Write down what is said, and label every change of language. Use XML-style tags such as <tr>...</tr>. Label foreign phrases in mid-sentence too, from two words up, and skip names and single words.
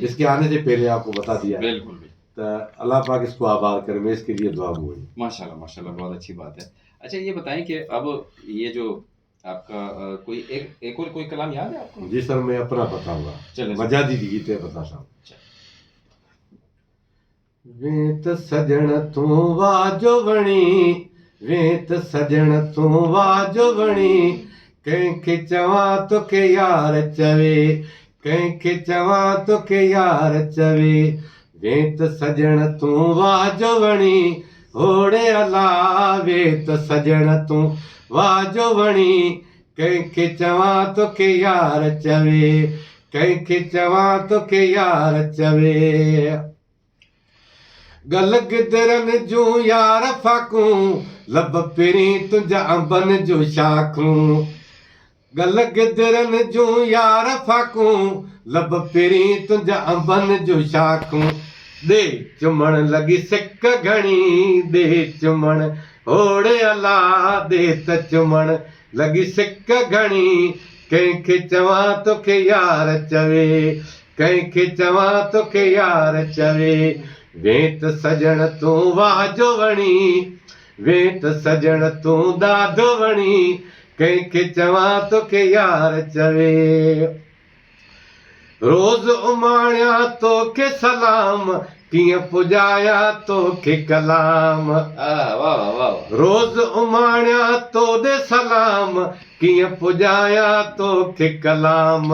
<ur>اس کے آنے سے پہلے آپ کو بتا دیا. بالکل. تو اللہ پاک اس کو آباد کرے، میں اس کے لیے دعا گوئی. ماشاءاللہ بہت اچھی بات ہے. اچھا یہ بتائیں کہ اب یہ جو آپ کا کوئی ایک اور کوئی کلام یاد ہے آپ کو؟ جی سر، میں اپنا بتاؤں گا. مجازی گیت بتاتا ہوں.</ur> <skr>ویت سجن توں واجو بنی، ویت سجن توں واجو بنی، کنکھ چواں تو کہ یار چوے، کنکھ چواں تو کہ یار چوے. ویت سجن توں واجو بنی، ہوڑے اللہ ویت سجن توں واجو بنی، کنکھ چواں تو کہ یار چوے، کنکھ چواں تو کہ یار چوے. گل گدرن جو یار فاکوں، لب پری تنجا انبن جو شاکوں. گل گدرن جو یار فاکوں، لب پری تنجا انبن جو شاکوں. دے چمن لگی سک گھنی، دے چمن ہوڑے اللہ، دے ت چمن لگی سک گھنی، کنکھ چواں تو کہ یار چوے، کنکھ چواں تو کہ یار چوے. ویت سجن توں واجو بنی، ویت سجن توں دادو بنی، کنکھ چواں تو کہ یار چوے. روز اماڑیا تو کہ سلام، کیئں پجایا تو کہ کلام. روز اماڑیا تو دے سلام، کیئں پجایا تو کہ کلام.</skr>